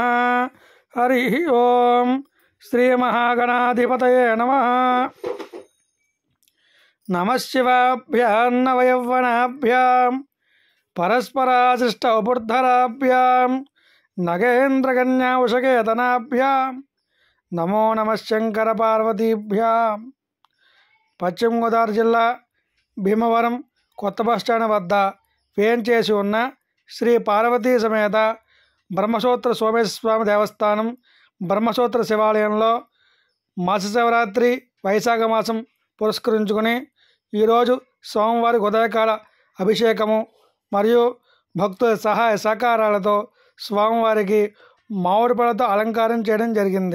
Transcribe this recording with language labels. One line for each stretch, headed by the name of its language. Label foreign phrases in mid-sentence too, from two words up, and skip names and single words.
Sanskrit: हरि ओम श्री महागणाधिपतये नमः। नमः शिवाभ्यां नवयौवनाभ्यां परस्पराशिष्ट उपुर्धराभ्यां नगेन्द्रकन्या उषकेतनाभ्यां नमो नमः शंकर पार्वतीभ्यां।
Telugu: పశ్చిమ గోదావరి జిల్లా భీమవరం కొత్త బస్టాండ్ వద్ద వేంచేసి ఉన్న శ్రీ పార్వతీ సమేత బ్రహ్మసూత్ర సోమేశ్వర స్వామి దేవస్థానం బ్రహ్మసూత్ర శివాలయంలో మాస శివరాత్రి వైశాఖ మాసం పురస్కరించుకుని ఈరోజు సోమవారి ఉదయకాల అభిషేకము మరియు భక్తుల సహాయ సహకారాలతో స్వామివారికి మామిడి పళ్ళతో అలంకారం చేయడం జరిగింది.